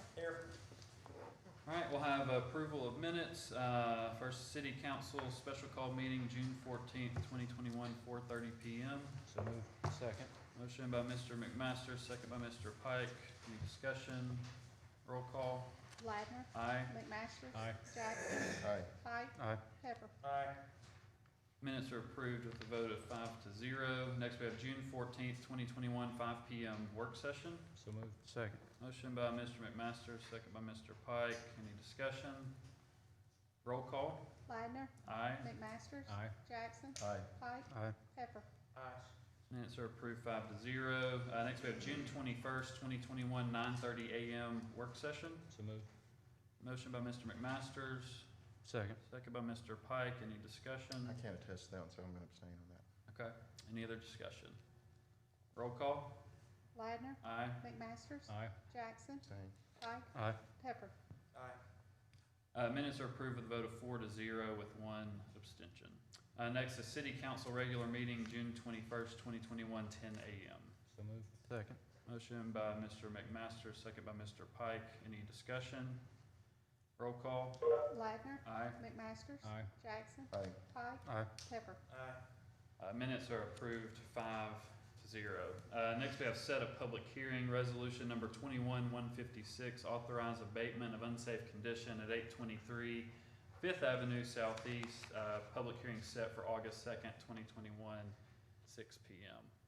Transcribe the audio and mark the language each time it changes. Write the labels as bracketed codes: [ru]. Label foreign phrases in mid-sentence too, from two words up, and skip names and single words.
[en] All right, we'll have approval of minutes. First city council special call meeting, June 14th, 2021, 4:30 p.m. So moved. Second. Motion by Mr. McMaster, second by Mr. Pike. Any discussion? Roll call. Ladner. Aye. McMaster. Aye. Jackson. Aye. Pike. Aye. Pepper. Minutes are approved with a vote of 5-0. Next, we have June 14th, 2021, 5 p.m. work session. So moved. Second. Motion by Mr. McMaster, second by Mr. Pike. Any discussion? Roll call. Ladner. Aye. McMaster. Aye. Jackson. Aye. Pike. Aye. Pepper. Minutes are approved 5-0. Next, we have June 21st, 2021, 9:30 a.m. work session. So moved. Motion by Mr. McMasters, Second. second by Mr. Pike. Any discussion? I can't attest to that one, so I'm going to abstain on that. Okay. Any other discussion? Roll call. Ladner. Aye. McMaster. Aye. Jackson. Abstain. Pike. Aye. Pepper. Minutes are approved with a vote of 4-0 with one abstention. Next is City Council regular meeting, June 21st, 2021, 10 a.m. So moved. Second. Motion by Mr. McMaster, second by Mr. Pike. Any discussion? Roll call. Ladner. Aye. McMaster. Aye. Jackson. Aye. Pike. Aye. Pepper. Minutes are approved 5-0. Next, we have set a public hearing, resolution number 21-156, authorize abatement of unsafe condition at 823 Fifth Avenue Southeast. Public hearing set for August 2nd, 2021, 6 p.m.